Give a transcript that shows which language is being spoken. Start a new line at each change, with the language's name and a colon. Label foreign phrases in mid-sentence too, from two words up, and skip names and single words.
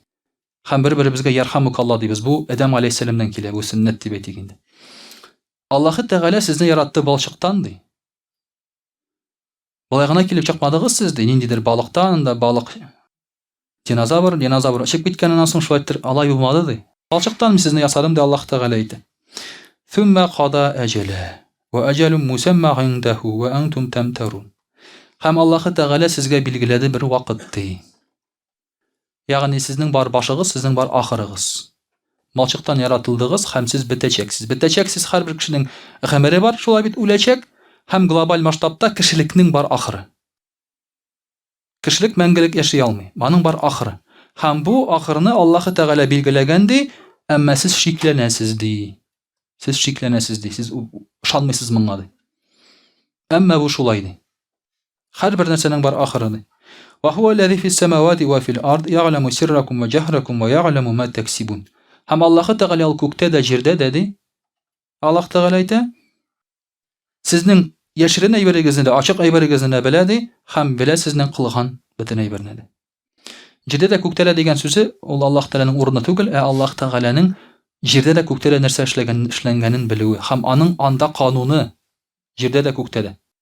Tatar: Һәм бер-беребезгә ярхамукаллаһ дибез. Бу Адам алейһиссаламдан килә, бу сөннәт дип әйтик инде. Аллаһы Тәгалә сезне яратты балчыктан ди. Булай гына килеп чыкмадыгыз сез ди, ниндидер балыктан да балык динозавр очып киткәннән соң шулай итеп алай булмады ди. Балчыктан мин сезне ясадым ди Аллаһ Тәгалә әйтә.
Arabic: ثم قضى أجلا وأجل مسمى عنده وأنتم تمترون.
Tatar: Һәм Аллаһы Тәгалә сезгә билгеләде бер вакыт ди. Ягъни сезнең бар башыгыз, сезнең бар ахырыгыз. Балчыктан яратылдыгыз һәм сез бетәчәксез. Бетәчәксез һәрбер кешенең гомере бар, шулай бит үләчәк һәм глобаль масштабта кешелекнең бар ахыры. Кешелек мәңгелек яши алмый. Аның бар ахыры. Һәм бу ахырны Аллаһы Тәгалә билгеләгән ди, әмма сез шикләнәсез ди. Сез шикләнәсез ди. Сез ышанмыйсыз моңа ди. Әмма бу шулай ди. Һәрбер нәрсәнең бар ахыры ди.
Arabic: وهو الذي في السماوات وفي الأرض يعلم سركم وجهركم ويعلم ما تكسبون.
Tatar: Һәм Аллаһы Тәгалә ул күктә дә, җирдә дә ди. Аллаһ Тәгалә әйтә, сезнең яшерен әйберегезне дә, ачык әйберегезне дә белә ди, һәм белә сезнең кылган бөтен әйберне дә. Җирдә дә күктә дә дигән сүзе ул Аллаһ Тәгаләнең урыны түгел, Аллаһ Тәгаләнең җирдә дә күктә дә нәрсә эшләнгәнен белүе һәм аның анда кануны җирдә дә күктә дә.